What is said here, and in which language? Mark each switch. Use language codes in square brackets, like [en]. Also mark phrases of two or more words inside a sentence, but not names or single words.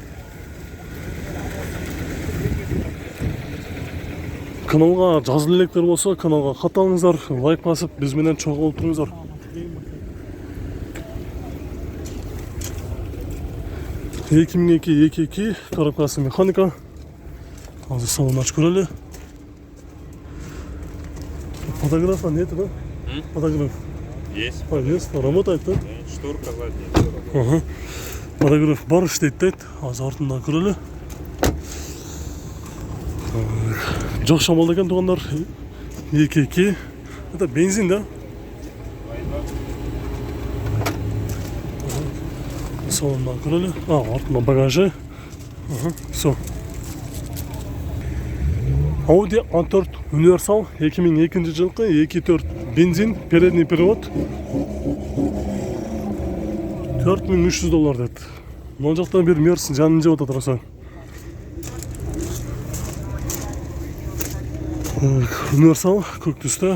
[ky] Каналга жазылып электер болсо, каналга катталыңыздар, лайк басып, биз менен чогуу болуп туруңуздар. [kk] Екі коробкасы механика. [ky] Азыр салон ачып көрөлү. [ru] Фотограф нет, да? Фотограф. Есть. Есть, работает, да? Шторка задняя. [ky] Фотограф бар иштейт дейт. Азыр артында көрөлү. Жок шамал экен туугандар. [ru] 2. Это бензин, да? [ky] Салондан көрөлү. Артында багажы. [ru] Все. Audi A4 Universal 2002 жылкы 2.4 бензин, передний привод. [ky] $4300 дейт. Мына жакта бир Мерс жанын жеп атат тураса. Universal көк түстө.